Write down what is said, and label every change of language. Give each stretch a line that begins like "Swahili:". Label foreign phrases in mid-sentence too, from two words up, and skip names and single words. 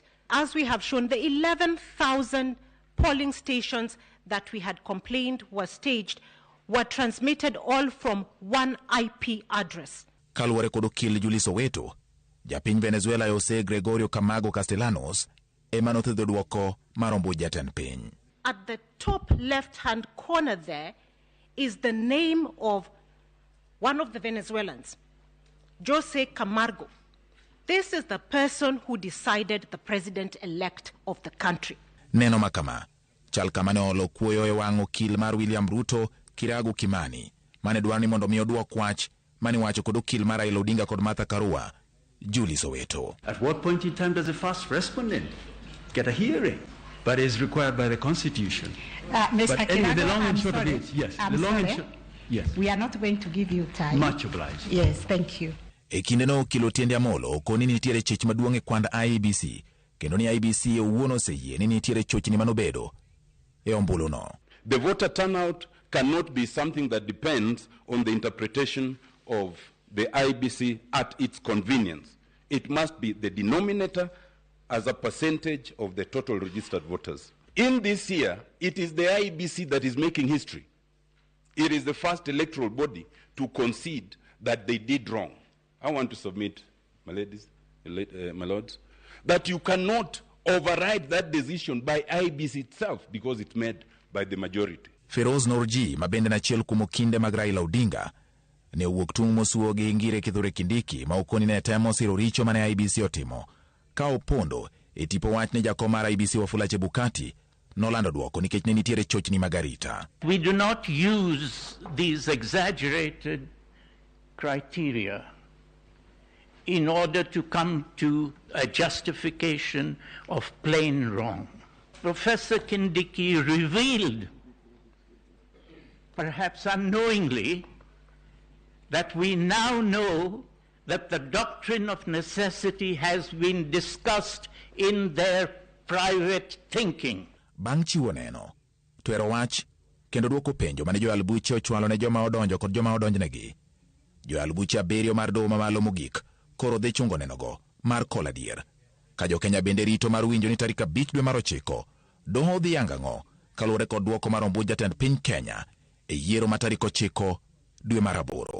English: As we have shown, the 11,000 polling stations that we had complained were staged were transmitted all from one IP address.
Luo (Kenya and Tanzania): Kaluwore kod okil Julie Soweto, japiny Venezuela Jose Gregorio Camago Castellanos ema nothedho duoko mar ombui jatend piny.
English: At the top left-hand corner there is the name of one of the Venezuelans, Jose Camargo. This is the person who decided the president-elect of the country. Neno makama chal kama ne olo kuoyo e wang' okil mar William Ruto, Kiragu Kimani, mane dwaro ni mondo mi oduok wach mane wacho kod okil mar Raila Odinga kod Martha Karua, Julie Soweto. At what point in time does the first respondent get a hearing? But is required by the Constitution. Mr. But anyway, the long I'm and short sorry. of it, yes. I'm The long sorry. and short, yes. We are not going to give you time. Much obliged. Yes, thank you.
Luo (Kenya and Tanzania): E kindeno okil Otiende Amollo okoni ni nitiere chich maduong' e kwand IEBC, kendo ni IEBC owuon oseyie ni nitiere chochni manobedo e ombuluno.
English: The voter turnout cannot be something that depends on the interpretation of the IEBC at its convenience. It must be the denominator as a percentage of the total registered voters. In this year, it is the IEBC that is making history. It is the first electoral body to concede that they did wrong. I want to submit, my ladies, my lords, that you cannot override that decision by IEBC itself because it's made by the majority.
Luo (Kenya and Tanzania): Feroz Norji, ma bende nachiel kuom okinde mag Raila Odinga, ne owuok tung' mosuo gi Ngire Kithure Kindiki ma okoni ne temo siro richo mane IEBC otimo, ka opondo e tipo wach ne jakom mar IEBC Wafula Chebukati nolando duoko nikech ne nitiere chochni mag arita.
English: We do not use these exaggerated criteria in order to come to a justification of plain wrong. Professor Kindiki revealed, perhaps unknowingly, that we now know that the doctrine of necessity has been discussed in their private thinking.
Luo (Kenya and Tanzania): Bang' chiwo neno, twero wach, kendo duoko penjo mane jo albuche ochwalo ne joma odonjo kod joma odonjnegi. Jo albuche abiriyo mar doho mamalo mogik koro dhi chungo nenogo mar kola dier. Ka jo Kenya bende rito mar winjo ni tarik 5 dwe mar 9, doho dhi yang'ang'o kaluwore kod duoko mar ombui jatend piny Kenya e yiero ma tarik 9 dwe mar 8.